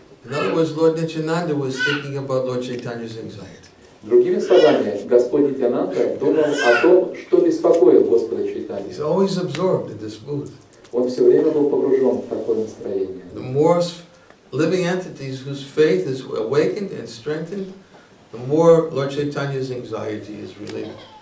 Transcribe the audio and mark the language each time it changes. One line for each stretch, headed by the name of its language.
English: In other words, Lord Nityananda was thinking about Lord Chaitanya's anxiety.
Russian: Другими словами, Господь Нитьянанда думал о том, что беспокоит Господа Чайтанью.
English: He's always absorbed in this mood.
Russian: Он все время был погружен в такое настроение.
English: The more living entities whose faith is awakened and strengthened, the more Lord Chaitanya's anxiety is relieved.